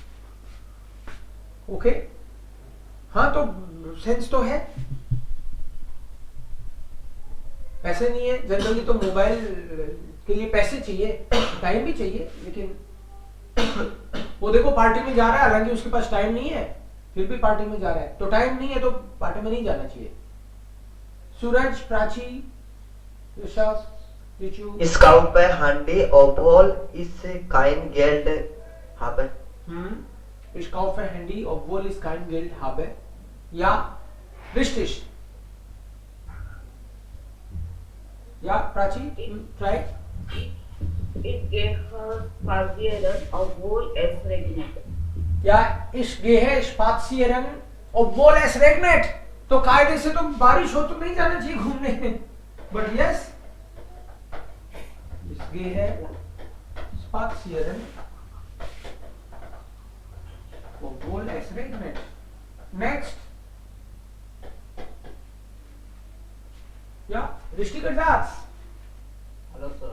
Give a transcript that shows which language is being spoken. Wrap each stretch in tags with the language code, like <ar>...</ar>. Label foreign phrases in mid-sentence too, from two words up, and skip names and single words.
<hi>ओके, हाँ, तो सेंस तो है, पैसे नहीं है, जनरली तो मोबाइल के लिए पैसे चाहिए, टाइम भी चाहिए, लेकिन वो देखो पार्टी में जा रहा है, हालांकि उसके पास टाइम नहीं है, फिर भी पार्टी में जा रहा है, तो टाइम नहीं है तो पार्टी में नहीं जाना चाहिए। सूरज, प्राची, ऋषभ, रिचू,</hi> <de>Ich kaufe Handy, obwohl ich kein Geld habe. Ich kaufe Handy, obwohl ich kein Geld habe. Ja, richtig. Ja, Prachi, try. Ich gehe spazieren, obwohl es regnet. Ja, ich gehe spazieren, obwohl es regnet.</de> <hi>तो कायदे से तो बारिश हो तो नहीं जाना चाहिए घूमने,</hi> <en>but yes,</en> <de>ich gehe spazieren, obwohl es regnet. Next. Ja, richtiger Satz.</de> <en>Hello sir.</en>